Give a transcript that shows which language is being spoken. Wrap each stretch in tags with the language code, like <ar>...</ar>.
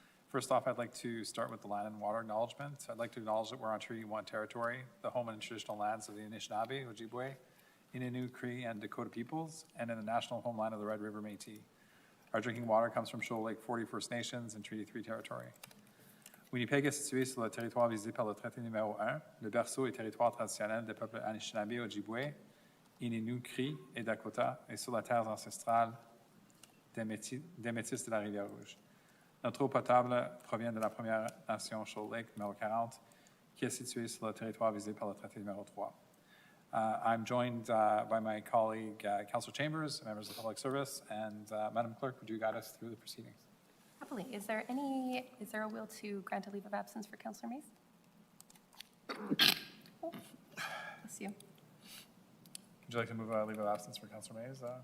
<en>First off, I'd like to start with the land and water acknowledgement. I'd like to acknowledge that we're on Treaty 1 territory, the home and traditional lands of the Anishinaabe, Ojibwe, Innu, Cree, and Dakota peoples, and in the national homeland of the Red River Métis. Our drinking water comes from Shoal Lake 40 First Nations and Treaty 3 territory.</en> <fr>Winnipeg est situé sur le territoire visé par le traité numéro 1, le berceau et territoire traditionnel des peuples Anishinaabe, Ojibwe, Innu, Cree et Dakota, et sur la terre ancestrale des Métis de la Rivière-Rouge. Notre eau potable provient de la première nation Shoal Lake numéro 40, qui est située sur le territoire visé par le traité numéro 3.</fr> <en>I'm joined by my colleague, Councillor Chambers, members of the Public Service, and Madam Clerk, would you guide us through the proceedings? Happily. Is there a will to grant a leave of absence for Councillor Mays? Oh, bless you. Would you like to move a leave of absence for Councillor Mays?</en>